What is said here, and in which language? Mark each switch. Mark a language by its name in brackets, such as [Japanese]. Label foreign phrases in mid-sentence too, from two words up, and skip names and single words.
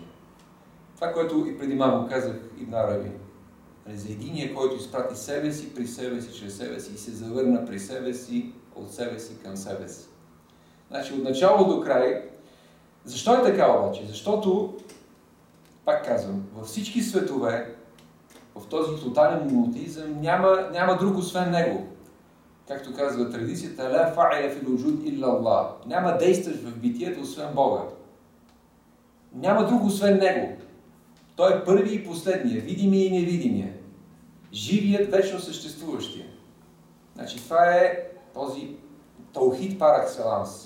[Bulgarian] Това, което и преди малко казах Ибн Араби, за единия, който изпрати себе си, при себе си, чрез себе си и се завърна при себе си, от себе си към себе си. Значи от начало до край. Защо е така обаче? Защото, пак казвам, във всички светове, в този тотален монотеизъм няма друг освен него. Както казва традицията, [Arabic] لا فاعل في الوجود إلا الله. [Bulgarian] Няма действащ в битието освен Бога. Няма друг освен него. Той е първи и последния, видимия и невидимия. Живият, вечно съществуващия. Значи това е този таухид [French] par excellence.